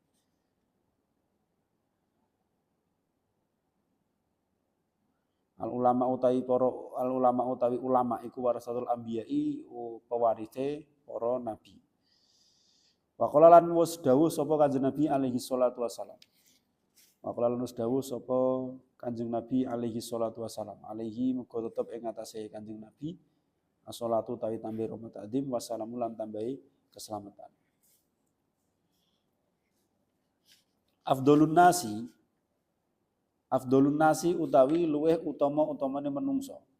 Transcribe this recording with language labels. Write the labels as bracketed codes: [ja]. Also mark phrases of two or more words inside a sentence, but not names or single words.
[jv] Al ulama utawi ulama iku [ar] ورثة الأنبياء [jv] pewarise para nabi. [ar] وقال [jv] lan wis dawuh sapa Kanjeng Nabi [ar] عليه الصلاة والسلام. وقال [jv] lan wis dawuh sapa Kanjeng Nabi [ar] عليه الصلاة والسلام. [jv] Alaihi muga tetep ing atase Kanjeng Nabi as-shalatu tawi tambahi rahmat ta'zim wassalamu lan tambahi keselamatan. [ar] أفضل الناس [jv] utawi luweh utama-utamane menungso.